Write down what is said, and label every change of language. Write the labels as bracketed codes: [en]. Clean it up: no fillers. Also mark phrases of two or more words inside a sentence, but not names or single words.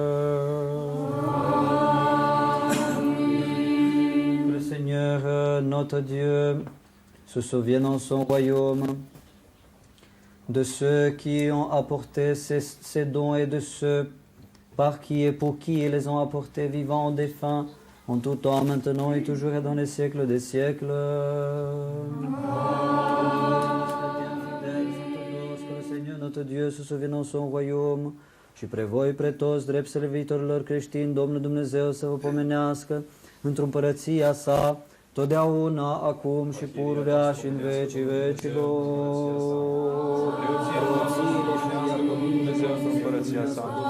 [fr] Que le Seigneur, notre Dieu, se souvienne en son royaume de ceux qui ont apporté ces dons et de ceux par qui et pour qui ils les ont apportés, vivants ou défunts, en tout temps, maintenant et toujours et dans les siècles des siècles. Que le Seigneur notre Dieu se souvienne en son royaume [ro] și pre voi, pre toți, drept servitorilor creștini, Domnul Dumnezeu să vă pomenească într-o împărăția sa, totdeauna, acum și pururea și în vecii vecilor. Dumnezeu în împărăția sa.